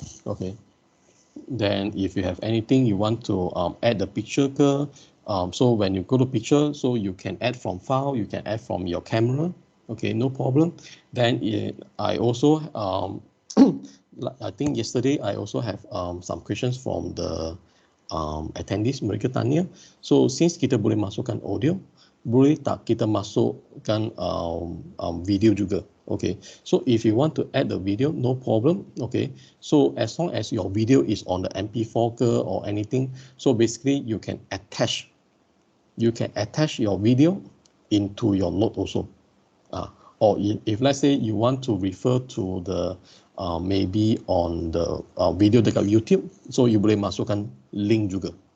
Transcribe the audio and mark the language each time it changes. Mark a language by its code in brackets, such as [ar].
[en] Okay, then if you have anything you want to add the picture ke, so when you go to picture, so you can add from file, you can add from your camera. Okay, no problem. Then I also, I think yesterday I also have some questions from the attendees, [ms] mereka tanya. [en] So since [ms] kita boleh masukkan audio, boleh tak kita masukkan video juga. [en] Okay, so if you want to add the video, no problem. Okay, so as long as your video is on the MP4 or anything, so basically you can attach your video into your note also. Or if let's say you want to refer to the maybe on the video [ms] dekat [en] YouTube, so you [ms] boleh masukkan link juga.